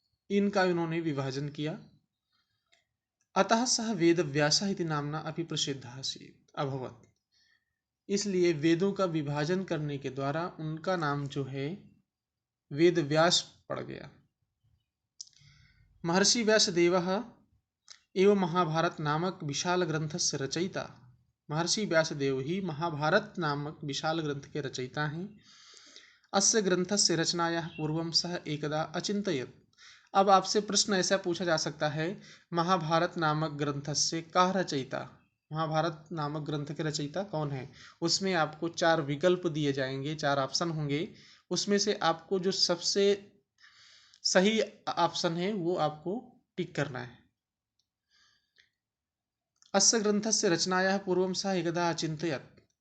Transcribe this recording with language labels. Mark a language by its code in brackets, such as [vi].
[hi] इनका इन्होंने विभाजन किया। [sa] अतः सह वेद व्यासः इति नामना अपि प्रसिद्धः अभवत्। [hi] इसलिए वेदों का विभाजन करने के द्वारा उनका नाम जो है वेद व्यास पड़ गया। [sa] महर्षि व्यासदेवः एवं महाभारत नामक विशाल ग्रंथस्य रचयिता। [hi] महर्षि व्यासदेव ही महाभारत नामक विशाल ग्रंथ के रचयिता हैं। [sa] अस्य ग्रंथस्य रचनायाः पूर्वं सः एकदा अचिन्तयत्। [hi] अब आपसे प्रश्न ऐसा पूछा जा सकता है, [sa] महाभारत नामक ग्रंथस्य कः रचयिता? [hi] महाभारत नामक ग्रंथ के रचयिता कौन है? उसमें आपको 4 विकल्प दिए जाएंगे, 4 ऑप्शन होंगे। उसमें से आपको जो सबसे सही ऑप्शन है वो आपको टिक करना है। [sa] अस्य ग्रंथस्य रचनायाः पूर्वं सः एकदा अचिन्तयत्।